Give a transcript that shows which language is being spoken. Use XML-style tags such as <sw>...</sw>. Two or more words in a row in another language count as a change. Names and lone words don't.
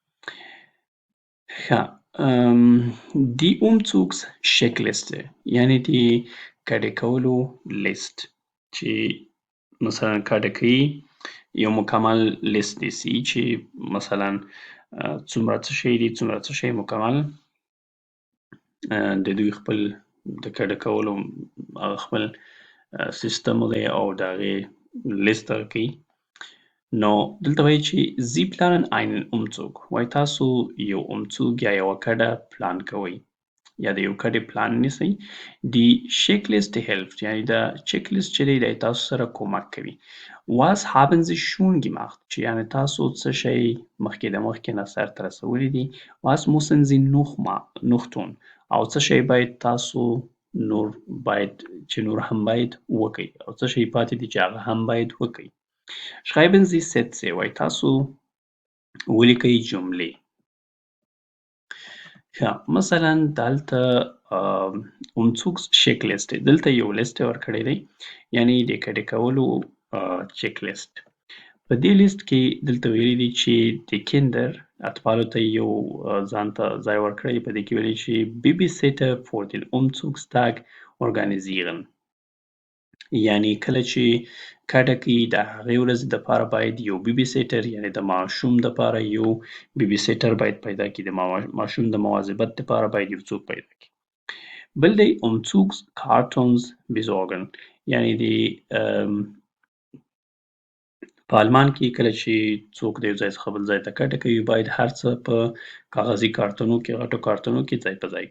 <de>die Umzugscheckliste</de> <ps>یعنې د کډې کولو لیست چې مثلا کډه کوي یو مکمل لیست نیسي چې مثلا څومره څه شی دي څومره څه شی مکمل د دوی خپل د کډه کولو خپل سیستم دی او د هغې لیست دغه کوي. نو دلته وایي چې</ps> <de>Sie planen einen Umzug.</de> <ps>وایي تاسو یو Umzug یا یوه کډه پلان کوئ یا د یو کډې پلان نیسئ.</ps> <de>Die Checkliste hilft</de> <ps>یعنې دا چیک لیست چې دی دا تاسو سره کومک کوي.</ps> <de>Was haben Sie schon gemacht</de> <ps>چې یعنې تاسو څه شی مخکې د مخکې نه سرته رسولی دي.</ps> <de>Was müssen Sie noch tun</de> <ps>او څه شی باید تاسو نور باید چې نور هم باید وکئ او څه شی پاتې دي چې هغه هم باید وکئ.</ps> <de>Schreiben Sie Sätze</de> <ps>وایي تاسو ولیکئ جملې. ښه مثلا دلته Umzugscheckliste دلته یو لیست ورکړی دی یعنې د کډې کولو چیک لیست. په دې لیست کې دلته ویلي دي چې د کیندر اطفالو ته یو ځان ته ځای ورکړی په دې کې ویلي چې</ps> <de>Babysitter für den Umzugstag organisieren</de> <ps>یعنې کله چې کډه کوي د هغې ورځې دپاره باید یو</ps> <en>baby sitter</en> <ps>یعنې د ماشوم دپاره یو</ps> <en>baby sitter</en> <ps>باید پیدا کړي. د ماشوم د مواظبت دپاره باید یو څوک پیدا کړي. بل دی</ps> <de>Umzugskartons besorgen</de> <ps>یعنې د په آلمان کې کله چې څوک د یو ځای څخه بل ځای ته کډه کوي باید هر څه په کاغذي کارتونو کې غټو کارتونو کې ځای په ځای کړي.</ps>